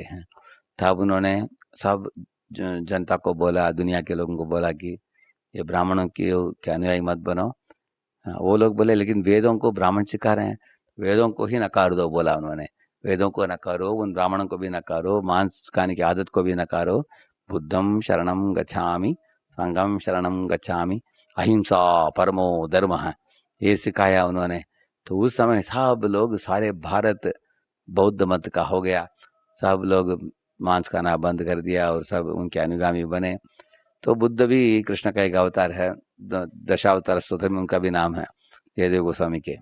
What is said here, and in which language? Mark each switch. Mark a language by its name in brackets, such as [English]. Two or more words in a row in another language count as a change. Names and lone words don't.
[Hindi] तब उन्होंने सब जनता को बोला, दुनिया के लोगों को बोला कि ये ब्राह्मणों की के अनुयायी मत बनो। वो लोग बोले लेकिन वेदों को ब्राह्मण सिखा रहे हैं, वेदों को ही नकार दो, बोला उन्होंने। वेदों को नकारो, उन ब्राह्मणों को भी नकारो, मांस खाने की आदत को भी नकारो। [Pali] बुद्धम शरणम गच्छामि, संगम शरणम गच्छामि, [Sanskrit] अहिंसा परमो धर्म, [Hindi] ये सिखाया उन्होंने। तो उस समय सब लोग, सारे भारत बौद्ध मत का हो गया, सब लोग मांस खाना बंद कर दिया और सब उनके अनुगामी बने। तो बुद्ध भी कृष्ण का एक अवतार है, दशावतार स्तोत्र में उनका भी नाम है, जयदेव गोस्वामी के।